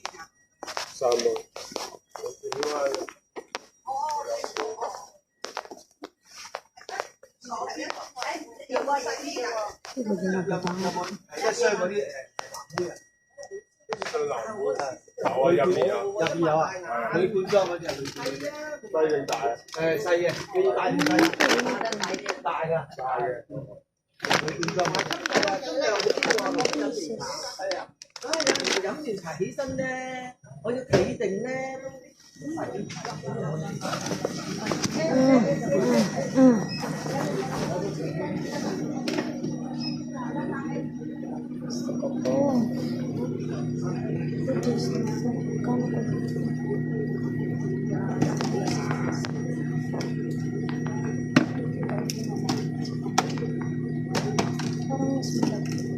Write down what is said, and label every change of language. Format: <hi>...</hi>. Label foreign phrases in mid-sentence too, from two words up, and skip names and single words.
<yue>3蚊，我見到係個</yue> <tl>ginagawa mo.</tl> <yue>一箱嗰啲最難估真係有啊，入面有，入邊有啊，鋁罐裝嗰隻鋁罐，細定大啊？誒細嘅，你要大定細？大㗎，大嘅。鋁罐裝。係啊，飲完茶起身咧，我要企定咧。</yue> <tl>Gusto ko to. Ito, kano ko dito? Parang mas malaki.</tl>